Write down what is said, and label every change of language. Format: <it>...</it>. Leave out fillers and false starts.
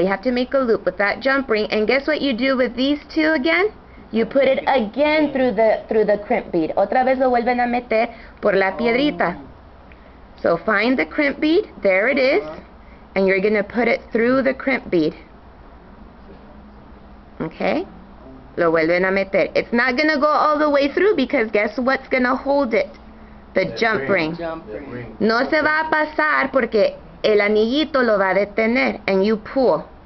<en>You have to make a loop with that jump ring. And guess what you do with these two again? You put it again through the crimp bead.</en> <es>Otra vez lo vuelven a meter por la piedrita.</es> <en>So find the crimp bead. There it is. And you're going to put it through the crimp bead. Okay?</en> <es>Lo vuelven a meter.</es> <en>It's not going to go all the way through because guess what's going to hold it? The jump ring.</en> <es>No se va a pasar porque el anillito lo va a detener.</es> <en>And you pull.</en>